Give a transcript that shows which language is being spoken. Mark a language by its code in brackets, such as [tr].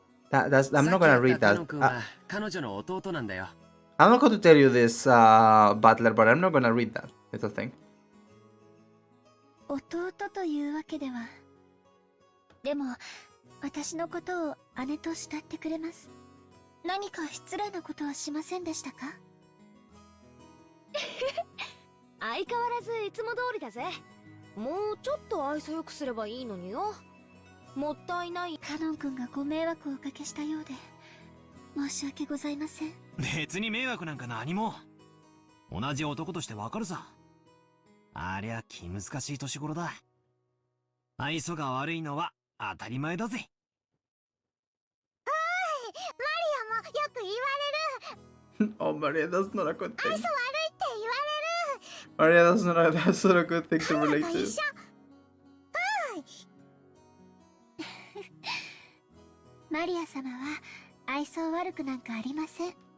[en] I'm not gonna read that. I'm not going to tell you this, Butler, but I'm not gonna read that little thing. [ja] 弟というわけでは。でも、私のことを姉と慕ってくれます。何か失礼なことはしませんでしたか？相変わらずいつも通りだぜ。もうちょっと愛想よくすればいいのによ。もったいない。カノン君がご迷惑をおかけしたようで申し訳ございません。別に迷惑なんか何も。同じ男としてわかるさ。ありゃ気難しい年頃だ。愛想が悪いのは当たり前だぜ。おい、マリアもよく言われる。 [en] Oh, Maria, that's not a good thing. [ja] 愛想悪いって言われる。 [en] Maria, that's not a good thing to relate to. [ja] マリア様は愛想悪くなんかありません。